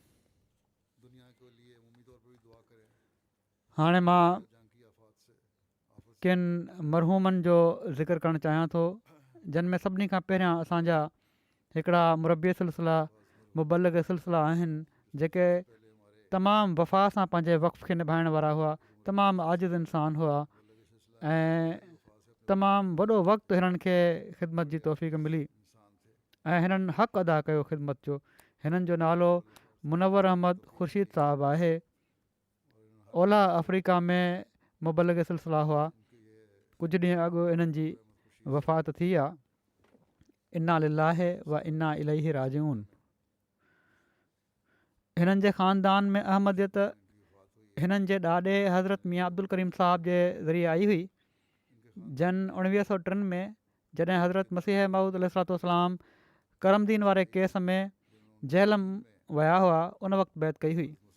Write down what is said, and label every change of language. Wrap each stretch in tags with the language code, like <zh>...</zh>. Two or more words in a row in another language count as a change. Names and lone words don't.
<sd>हाणे मां किन मरहूमनि जो ज़िक्र करणु चाहियां थो जिन में सभिनी खां पहिरियां असांजा हिकिड़ा मुरबी सिलसिला मुबलग सिलसिला आहिनि जेके तमामु वफ़ा सां पंहिंजे वक़्फ़ खे निभाइण वारा हुआ, तमामु आजिज़ इंसान हुआ ऐं तमामु वॾो वक़्तु हिननि खे ख़िदमत जी तौफ़ीक़ मिली ऐं हिननि हक़ अदा कयो ख़िदमत जो। हिननि जो नालो मुनवर अहमद ख़ुर्शीद साहिबु आहे। ओलह अफ्रीका में मुबलिग सिलसिला हुआ। कुझु ॾींहं अॻु इन्हनि जी वफ़ात थी आहे।</sd> <ar>إنا لله وإنا إليه راجعون.</ar> <sd>हिननि जे ख़ानदान में अहमदियत हिननि जे ॾाॾे हज़रत मियां अब्दुल करीम साहिब जे ज़रिए आई हुई। जन 1903 में जॾहिं हज़रत मसीह मऊद अलैहिस्सलाम करमदीन वारे केस में जेल विया हुआ, उन वक़्तु बैत कई हुई।</sd>